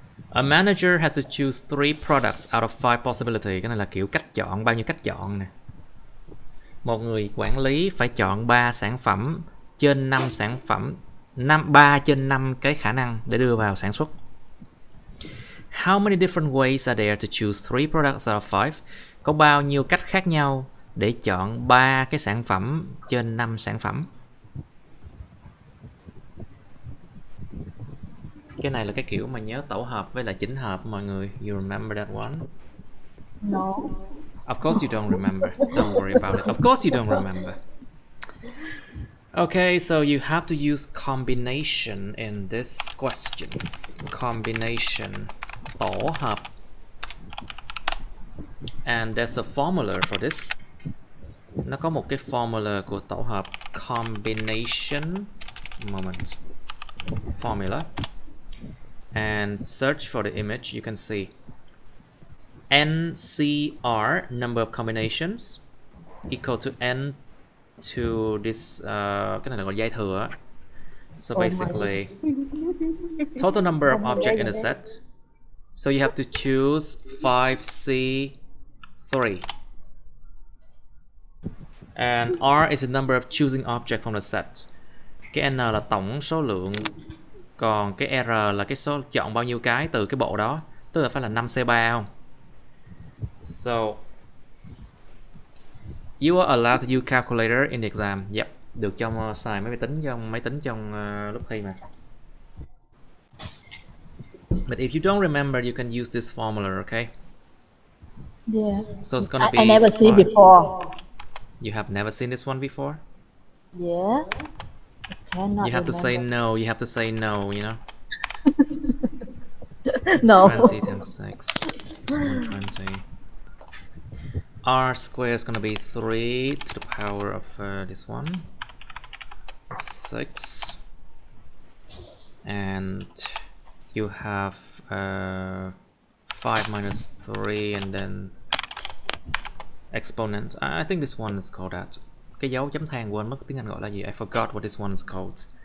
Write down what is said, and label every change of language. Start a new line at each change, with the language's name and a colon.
English: A manager has to choose 3 products out of 5 possibilities.
Vietnamese: Cái này là kiểu cách chọn, bao nhiêu cách chọn nè. Một người quản lý phải chọn 3 sản phẩm trên 5 sản phẩm, 3 trên 5 cái khả năng để đưa vào sản xuất.
English: How many different ways are there to choose 3 products out of 5?
Vietnamese: Có bao nhiêu cách khác nhau để chọn 3 cái sản phẩm trên 5 sản phẩm? Cái này là cái kiểu mà nhớ tổ hợp với lại chỉnh hợp mọi người.
English: You remember that one? No. Of course you don't remember. Don't worry about it. Of course you don't remember. Okay, so you have to use combination in this question.
Vietnamese: Combination, tổ hợp.
English: And there's a formula for this.
Vietnamese: Nó có một cái formula của tổ hợp.
English: Combination, moment, formula. And search for the image, you can see NCR, number of combinations, equal to N to this,
Vietnamese: cái này là gọi dây thừa.
English: So basically, total number of objects in a set. So you have to choose 5C3. And R is the number of choosing object from the set.
Vietnamese: Cái N là tổng số lượng, còn cái R là cái số chọn bao nhiêu cái từ cái bộ đó. Tức là phải là 5C3 không?
English: So you are allowed to use calculator in the exam.
Vietnamese: Yep, được cho xài máy tính trong lúc thi mà.
English: But if you don't remember, you can use this formula, okay? Yeah. So it's gonna be. I never seen before. You have never seen this one before? Yeah. I cannot You have to say remember. no. You have to say no. You know. No. 20 times 6 is 120. R squared is gonna be 3 to the power of this one. 6. And you have 5 minus 3 and then exponent. I think this one is called that.
Vietnamese: Cái dấu chấm than quên mất tiếng Anh gọi là gì.
English: I forgot what this one is called.